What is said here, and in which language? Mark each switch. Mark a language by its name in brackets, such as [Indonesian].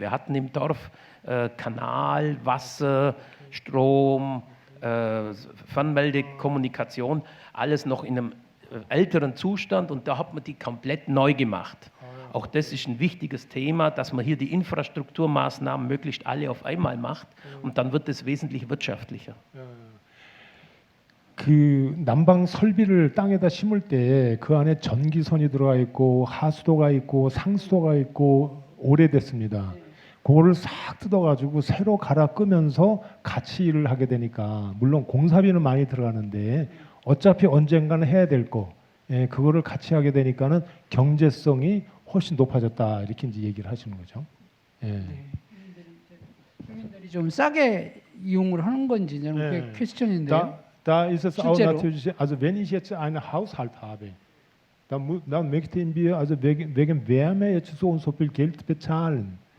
[German] Wir hatten im Dorf Kanal, Wasser, Strom, Fernmeldekommunikation, alles noch in einem älteren Zustand, und da hat man die komplett neu gemacht. Auch das ist ein wichtiges Thema, dass man hier die Infrastrukturmaßnahmen möglichst alle auf einmal macht, und dann wird es wesentlich wirtschaftlicher. [Korean] 그 난방 설비를 땅에다 심을 때 그 안에 전기선이 들어가 있고 하수도가 있고 상수도가 있고 오래됐습니다. 그거를 싹 뜯어가지고 새로 갈아 끄면서 같이 일을 하게 되니까, 물론 공사비는 많이 들어가는데 어차피 언젠가는 해야 될 거, 그거를 같이 하게 되니까는 경제성이 훨씬 높아졌다, 이렇게 이제 얘기를 하시는 거죠. 주민들이 좀 싸게 이용을 하는 건지 저는 그게 퀘스천인데요. [German] Da ist es auch [Korean] 실제로? [German] natürlich, also wenn ich jetzt einen Haushalt habe, dann möchten wir also wegen Wärme jetzt so und so viel Geld bezahlen.